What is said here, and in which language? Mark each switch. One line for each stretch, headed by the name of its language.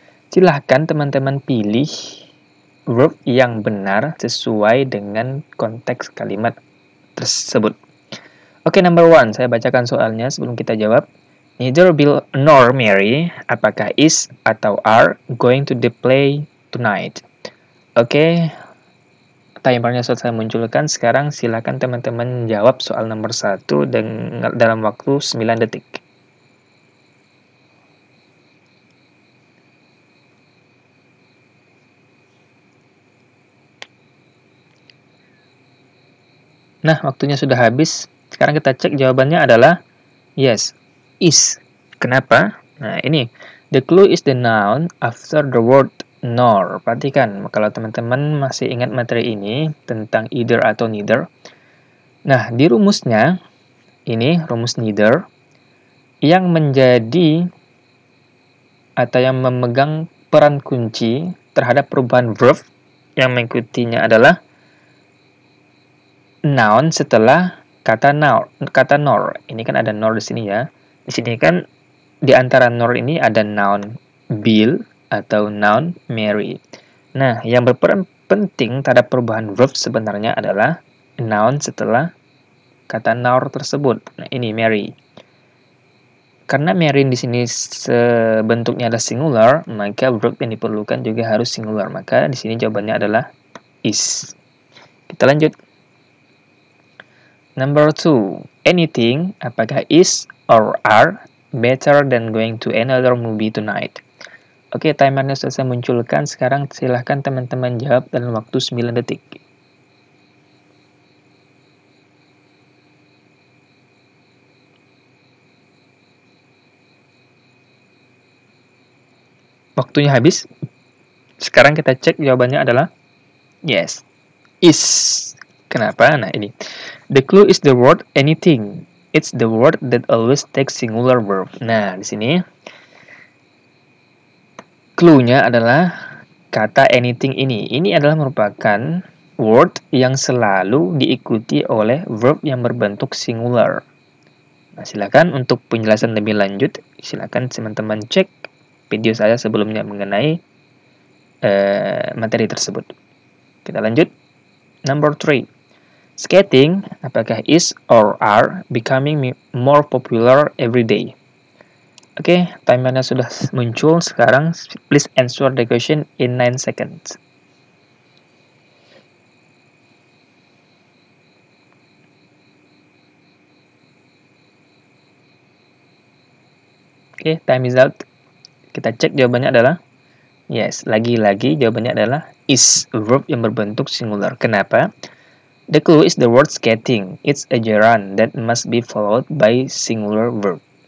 Indonesian: Silahkan teman-teman pilih verb yang benar sesuai dengan konteks kalimat tersebut. Oke, number 1, saya bacakan soalnya sebelum kita jawab.
English: Neither Bill nor Mary,
Indonesian: apakah
English: is
Indonesian: atau
English: are going to the play tonight?
Indonesian: Oke, timernya sudah saya munculkan. Sekarang silakan teman-teman jawab soal nomor 1 dalam waktu 9 detik. Nah, waktunya sudah habis. Sekarang kita cek jawabannya adalah yes, is. Kenapa? Nah, ini.
English: The clue is the noun after the word nor.
Indonesian: Perhatikan, kalau teman-teman masih ingat materi ini tentang either atau neither. Nah, di rumusnya, ini rumus neither, yang menjadi atau yang memegang peran kunci terhadap perubahan verb yang mengikutinya adalah noun setelah kata nor. Ini kan ada nor di sini ya. Di sini kan di antara nor ini ada noun Bill atau noun Mary. Nah, yang berperan penting terhadap perubahan verb sebenarnya adalah noun setelah kata nor tersebut. Nah, ini Mary. Karena Mary di sini bentuknya adalah singular, maka verb yang diperlukan juga harus singular. Maka di sini jawabannya adalah is. Kita lanjut.
English: Number 2, anything,
Indonesian: apakah
English: is or are better than going to another movie tonight?
Indonesian: Oke, timernya sudah saya munculkan. Sekarang silahkan teman-teman jawab dalam waktu 9 detik. Waktunya habis. Sekarang kita cek jawabannya adalah yes, is. Kenapa? Nah, ini.
English: The clue is the word anything. It's the word that always takes singular verb.
Indonesian: Nah, di sini clue-nya adalah kata anything ini. Ini adalah merupakan word yang selalu diikuti oleh verb yang berbentuk singular. Nah, silakan untuk penjelasan lebih lanjut, silakan teman-teman cek video saya sebelumnya mengenai materi tersebut. Kita lanjut. Number 3.
English: Skating,
Indonesian: apakah
English: is or are becoming more popular every day?
Indonesian: Oke, timernya sudah muncul. Sekarang,
English: please answer the question in 9 seconds. Oke, time is out.
Indonesian: Kita cek jawabannya adalah yes. Lagi-lagi jawabannya adalah is, verb yang berbentuk singular. Kenapa?
English: The clue is the word skating. It's a gerund that must be followed by singular verb.